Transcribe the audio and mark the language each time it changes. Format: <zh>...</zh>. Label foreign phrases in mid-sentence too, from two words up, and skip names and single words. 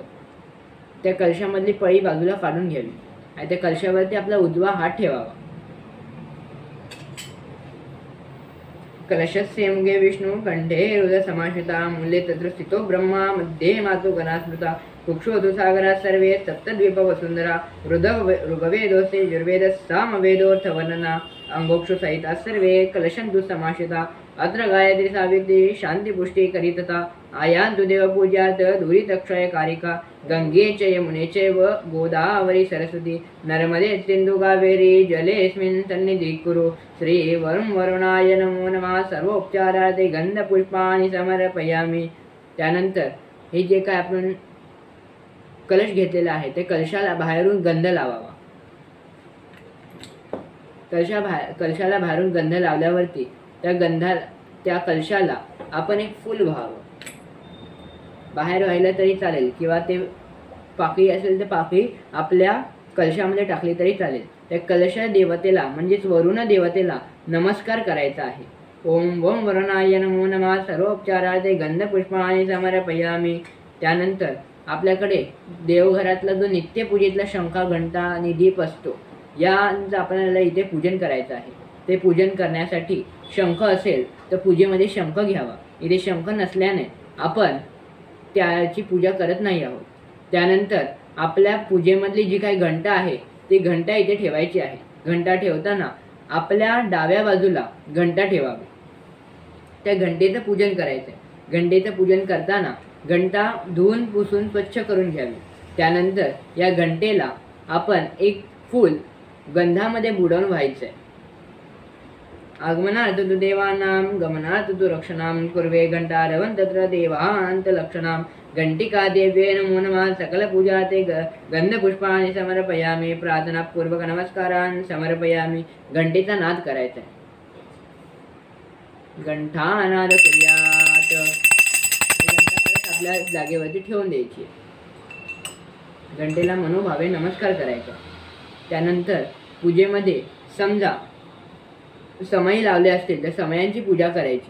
<mr>त्या कलशामधली पळी बाजूला काढून घ्यावी आणि त्या कलशावरती आपला उजवा हात ठेवावा.</mr> <sa>कलशस्य मुखे विष्णु कंठे हृदय समाश्रिता मूले तत्र स्थितो ब्रह्मा मध्ये मातो गणास्मृता कुक्षोतु सागरा सर्वे सप्तद्वीप वसुंधरा ऋग्वेदोस्ते यजुर्वेद सामवेदोऽर्थ वर्णना अंगोक्षु सहिता सर्वे कलशन्तु समाश्रिता अत्र गायत्री सावित्री शांती पुष्टि करितता आयान्तु देवपूजार्थ दूरितक्षय कारिका गंगे च यमुने चैव गोदावरी सरस्वती नर्मदे सिन्धु कावेरी जलेऽस्मिन् सन्निधिं कुरु. श्री वरुणाय नमो नमः. सर्वोपचारार्थे गंधपुष्पाणि समर्पयामि.</sa> <mr>त्यानंतर हे जे काय आपण कलश घेतलेला आहे ते कलशाला बाहेरून गंध लावावा. कलशाला बाहेरून गंध लावल्यावरती त्या कलशाला आपण एक फूल व्हावं. बाहेर व्हायला तरी चालेल किंवा ते पाकळी असेल तर पाकळी आपल्या कलशामध्ये टाकली तरी चालेल. त्या कलश देवतेला म्हणजेच वरुण देवतेला नमस्कार करायचा आहे.</mr> <sa>ओम वम वरुणाय नमो नमः. सर्वोपचारार्थे गंधपुष्पाणि समर्पयामि.</sa> <mr>त्यानंतर आपल्याकडे देवघरातला जो नित्यपूजेतला शंखा घंटा आणि दीप असतो, यांचं आपल्याला इथे पूजन करायचं आहे. ते पूजन करण्यासाठी शंख असेल तर पूजेमध्ये शंख घ्यावा. इथे शंख नसल्याने आपण त्याची पूजा करत नाही आहोत. त्यानंतर आपल्या पूजेमधली जी काही घंटा आहे ती घंटा इथे ठेवायची आहे. घंटा ठेवताना आपल्या डाव्या बाजूला घंटा ठेवावी. त्या घंटेचं पूजन करायचं आहे. घंटेचं पूजन करताना घंटा धुवून पुसून स्वच्छ करून घ्यावी. त्यानंतर या घंटेला आपण एक फूल गंधामध्ये बुडवून व्हायचं आहे.</mr> <sa>आगमनार्थ तु देवानां गमनार्थ तु रक्षणां कुर्वे घंटारवं तत्र देवांत लक्षणां घंटिका देव्ये नमो नमः. सकल पूजार्थे गंधपुष्पाणि समर्पयामि. प्रार्थना पूर्वक नमस्कारान् समर्पयामि.</sa> <mr>घंटेचा नाद करायचा आहे.</mr> <sa>घंटानाद कुर्यात.</sa> <mr>घंटा आपल्या जागेवरती ठेवून द्यायची. घंटेला मनोभावे नमस्कार करायचा. त्यानंतर पूजेमध्ये समजा समय लावले असतील तर समयांची पूजा करायची.</mr>